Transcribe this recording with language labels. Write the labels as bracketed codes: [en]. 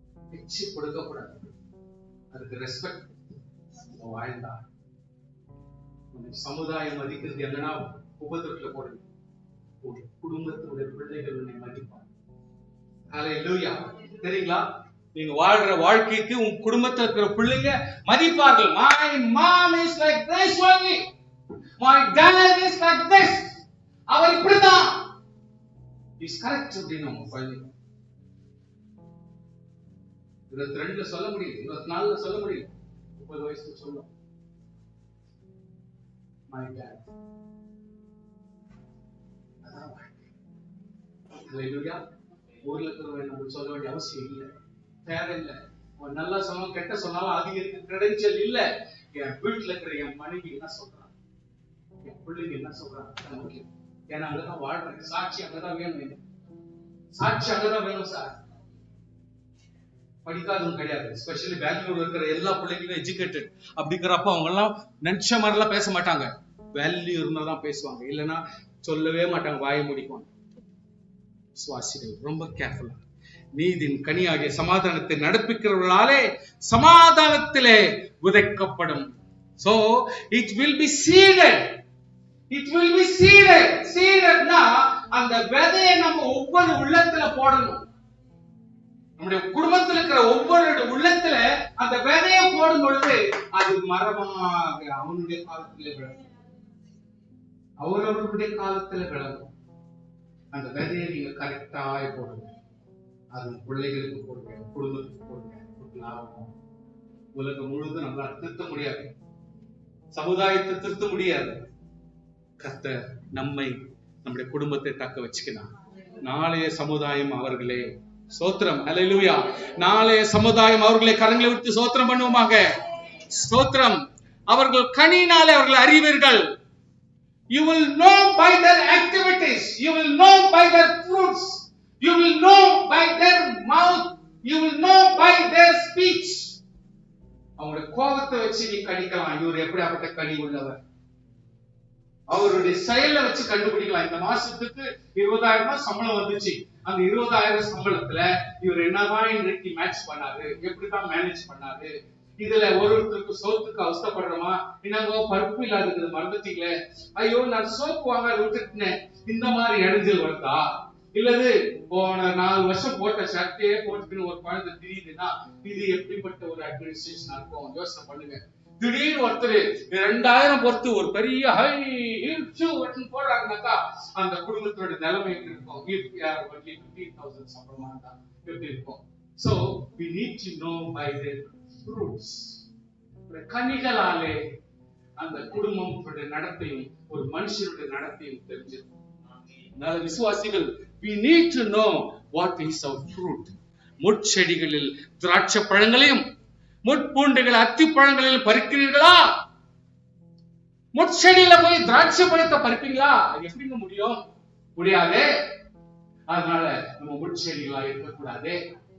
[ta] பிச்சு கொடுக்கக்கூடாது, அதுக்கு ரெஸ்பெக்ட் வாழ்ந்தா. சமுதாயம் மதிக்கிறது என்னன்னா உபத்திரத்துல போடுங்க, குடும்பத்துடைய பிள்ளைகள் உன்னை மதிப்பாங்க. ஹல்லேலூயா. தெரியுங்களா? நீங்க வாழ்ற வாழ்க்கைக்கு உங்க குடும்பத்துல இருக்கிற பிள்ளைங்க மதிப்பார்கள். [en] My mom is like this only, my dad is like this. [ta] அவர் இப்படிதான், [en] is correct [ta] அப்படின்னு அவங்க குழந்தைங்க 22ல சொல்ல முடியும், 24ல சொல்ல முடியும், 30 வயசுல சொல்லும். [en] My dad. [ta] ஹல்லேலூயா. ஊர்ல இருக்கிறவங்க நம்ம சொல்ல வேண்டிய அவசியம் இல்லை, தேவையில்லை. அவன் நல்லா சொன்னாலும் கெட்ட சொன்னாலும் அதிக கிரெடென்ஷியல் இல்ல. என் வீட்டுல இருக்கிற என் மனைவி என்ன சொல்றான், என் பிள்ளைங்க என்ன சொல்றாங்க முக்கியம். ஏன்னா அங்கதான் வாழ்றேன், சாட்சி அங்கதான் வேணும், சாட்சி அங்கதான் வேணும் சார். படிக்காதவங்க கிடையாது, ஸ்பெஷலி பெங்களூர் இருக்கிற எல்லா பிள்ளைங்களும் எஜுகேட்டட். அப்படிங்கிறப்ப அவங்க எல்லாம் நினைச்ச மாதிரிலாம் பேச மாட்டாங்க, வேல்யூ இருந்தாதான் பேசுவாங்க, இல்லைன்னா சொல்லவே மாட்டாங்க, வாயை முடிப்பாங்க. சுவாசிகள் ரொம்ப கேர்ஃபுல்லா. நீதின் கனியாகிய சமாதானத்தை நடப்பிக்கிறவர்களாலே சமாதானத்திலே விதைக்கப்படும். [en] So it will be seeded, it will be seeded. [ta] Seededனா அந்த விதையை நம்ம ஒவ்வொரு உள்ளத்துல போடணும். நம்முடைய குடும்பத்தில் இருக்கிற ஒவ்வொரு உள்ளத்துல அந்த விதையை போடும் பொழுது அது மரமாக அவனுடைய காலத்திலே விளங்கும், அவரவர்களுடைய காலத்துல விளங்கும். அந்த விதையை நீங்க கரெக்டா போடுங்க, அது பிள்ளைகளுக்கு போடுங்க, குடும்பத்துக்கு போடுங்க. லாபம். உலகம் முழுவதும் நம்மளால திருத்த முடியாது, சமுதாயத்தை திருத்த முடியாது. கர்த்தர் நம்மை, நம்முடைய குடும்பத்தை தக்க வச்சுக்கணும். நாளைய சமுதாயம் அவர்களே. ஸ்தோத்திரம். ஹல்லேலூயா. நாளைய சமுதாயம் அவர்களை கரங்களை விட்டு ஸ்தோத்திரம் பண்ணுவோமாக. ஸ்தோத்திரம். அவர்கள் கனியினாலே அவர்கள் அறிவீர்கள். [en] You will know by their activities, you will know by their fruits, you will know by their mouth, you will know by their speech. [ta] அவங்களுடைய கோபத்தை வச்சு நீ கணிக்கலாம், இவர் எப்படிப்பட்ட கனி உள்ளவர். அவருடைய செயலை வச்சு கண்டுபிடிக்கலாம். இந்த மாசத்துக்கு 20,000 சம்பளம் வந்துச்சு, அந்த 20,000 சம்பளத்துல இவர் என்னதான் இன்றைக்கு மேட்ச் பண்ணாரு, எப்படிதான் மேனேஜ் பண்ணாரு. இதுல ஒருத்தருக்கு சோத்துக்கு அவஸ்தப்படுறோமா, என்னங்கோ பருப்பு இல்லாதது மறந்துட்டீங்களே, ஐயோ நான் சோப்பு வாங்க விட்டுட்டேன், இந்த மாதிரி இடைஞ்சல் வருதா? இல்லது போன 4 வருஷம் போட்ட ஷர்ட்டையே போட்டுன்னு ஒரு குழந்தை தெரியுதுன்னா இது எப்படிப்பட்ட ஒரு அட்மினிஸ்ட்ரேஷன் இருக்கும்? யோசனை பண்ணுங்க. திடீர்னு ஒருத்தர் 2000 பொறுத்து ஒரு பெரிய ஹை போடுறாருனாக்கா அந்த குடும்பத்தோட நிலைமை எப்படி இருக்கும்? 15,000 சம்பளமா இருந்தா எப்படி இருக்கும்? [en] So we need to know by the fruits. [ta] கனிகளாலே அந்த குடும்பத்தோட நடத்தையும் ஒரு மனுஷனுடைய நடத்தையும் தெரிஞ்சிருக்கும். அதனால விசுவாசிகள், [en] we need to know what is our fruit. [ta] முட்செடிகளில் திராட்சை பழங்களையும் முட்பூண்டுகள் அத்தி பழங்களையும் பறிக்கிறீர்களா? முட்செடியில போய் திராட்சை பழத்தை பறிப்பீங்களா? அது எப்படிங்க முடியும்? முடியாது. அதனால நம்ம முட்செடிகளா இருக்கக்கூடாது.